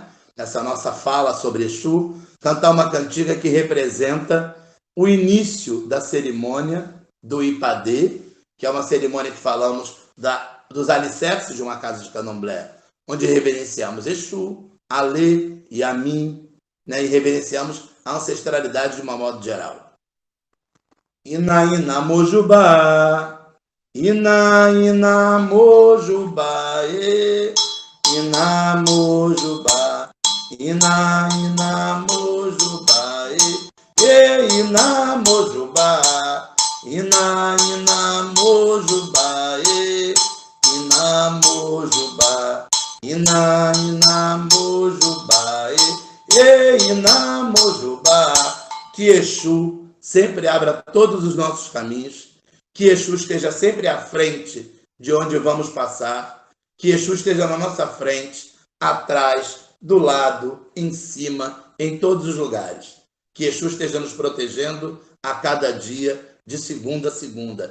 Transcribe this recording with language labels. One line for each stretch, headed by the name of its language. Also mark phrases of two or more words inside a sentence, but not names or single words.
Portuguese: Essa nossa fala sobre Exu, cantar uma cantiga que representa o início da cerimônia do Ipadê, que é uma cerimônia que falamos dos alicerces de uma casa de candomblé, onde reverenciamos Exu, Alê, Yamin, né? E reverenciamos a ancestralidade de uma modo geral.
Yoruba: Ina, ina, mojubá, ina, ina, mojubá, ina, mojubá, ina, ina, mojubá, ina, mojubá, ina, ina, mojubá, ina, mojubá, ina, ina, mojubá, ina, mojubá.
Portuguese: Que Exu sempre abra todos os nossos caminhos, que Exu esteja sempre à frente de onde vamos passar, que Exu esteja na nossa frente, atrás, do lado, em cima, em todos os lugares. Que Exu esteja nos protegendo a cada dia, de segunda a segunda.